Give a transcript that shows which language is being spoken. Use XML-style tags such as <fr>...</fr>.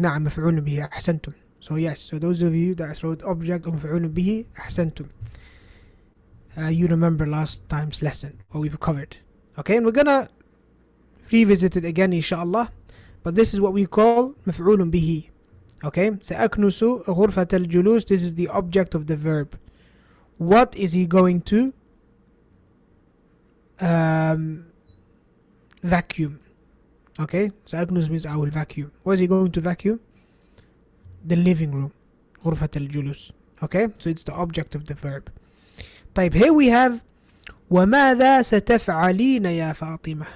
<ar>نعم مفعول به أحسنتم.</ar> <en>So yes, so those of you that wrote object or</en> <ar>مفعول به أحسنتم.</ar> <en>You remember last time's lesson, what we've covered. Okay, and we're gonna revisit it again inshallah. But this is what we call مفعول به. Okay,</en> <ar>سأكنس غرفة الجلوس.</ar> <en>This is the object of the verb. What is he going to vacuum? Okay, سأكنس means I will vacuum. What is he going to vacuum? The living room.</en> <ar>غرفة الجلوس.</ar> <en>Okay, so it's the object of the verb.</en> <ar>طيب,</ar> <en>here we have</en> <ar>وماذا ستفعلين يا فاطمة.</ar>